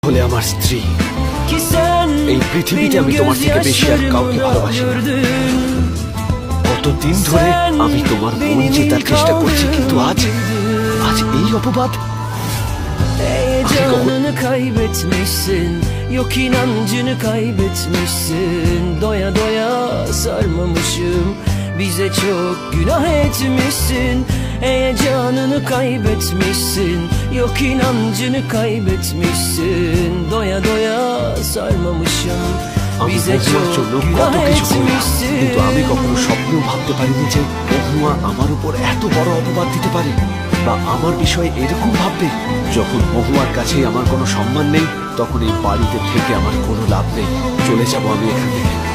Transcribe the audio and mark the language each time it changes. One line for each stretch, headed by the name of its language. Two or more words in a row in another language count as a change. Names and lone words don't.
Bangla: হলে আমার স্ত্রী। এই পৃথিবীতে আমি তোমার থেকে বেশি আর কাউকে ভালোবাসি না। কতদিন ধরে আমি তোমার মন জেতার চেষ্টা করছি, কিন্তু আজ এই অপবাদ।
Turkish: Heyecanını kaybetmişsin, yok inancını kaybetmişsin. Doya doya sarmamışım, bize çok günah etmişsin. Heyecanını kaybetmişsin, yok inancını kaybetmişsin. Doya doya sarmamışım, bize çok günah etmişsin.
Bangla: কিন্তু আমি কখনো স্বপ্নেও ভাবতে পারিনি যে মহুয়া আমার উপর এত বড় অপবাদ দিতে পারে, বা আমার বিষয়ে এরকম ভাববে। যখন মহুয়ার কাছে আমার কোনো সম্মান নেই, তখন এই বাড়িতে থেকে আমার কোনো লাভ নেই। চলে যাব আমি এখান থেকে।